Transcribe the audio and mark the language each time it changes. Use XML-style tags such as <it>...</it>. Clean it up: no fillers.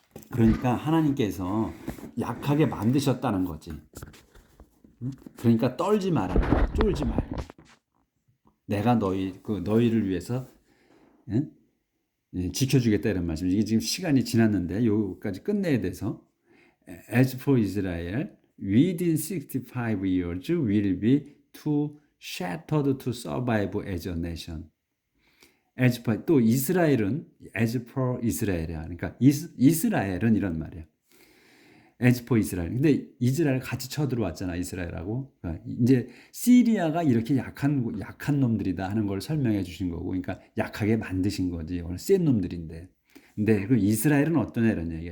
<ko>그러니까 하나님께서 약하게 만드셨다는 거지. 그러니까 떨지 마라. 쫄지 말고. 내가 너희를 위해서 지켜주겠다 이런 말씀. 이게 지금 시간이 지났는데 여기까지 끝내야 돼서</ko> <en>As for Israel, within 65 years will be too shattered to survive as a nation. As for</en> <ko>또 이스라엘은</ko> <en>as for Israel이야.</en> <ko>그러니까 이스라엘은 이런 말이야.</ko> <en>as for Israel.</en> <ko>근데 이스라엘 같이 쳐들어왔잖아, 이스라엘하고. 그러니까 이제 시리아가 이렇게 약한 놈들이다 하는 걸 설명해 주신 거고, 그러니까 약하게 만드신 거지. 오늘 센 놈들인데. 근데 그 이스라엘은 어떠냐 이런 얘기야.</ko>